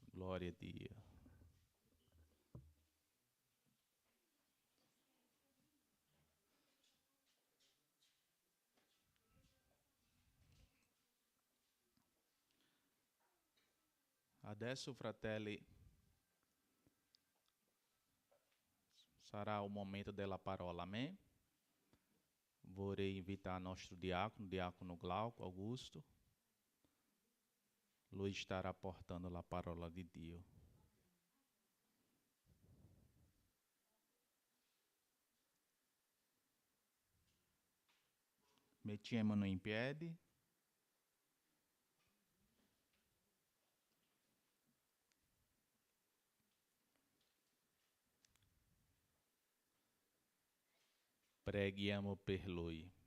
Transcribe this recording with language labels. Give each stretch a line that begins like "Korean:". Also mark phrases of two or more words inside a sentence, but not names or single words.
Italian: Glória a Dio. Adesso, fratelli, sarà o momento della parola, amém? Vorrei invitar
Portuguese: nosso diácono
Italian: Glauco Augusto. Lui
Portuguese: estará portando
Italian: a parola de Dio. Mettiamoci in piedi. Preghiamo per lui.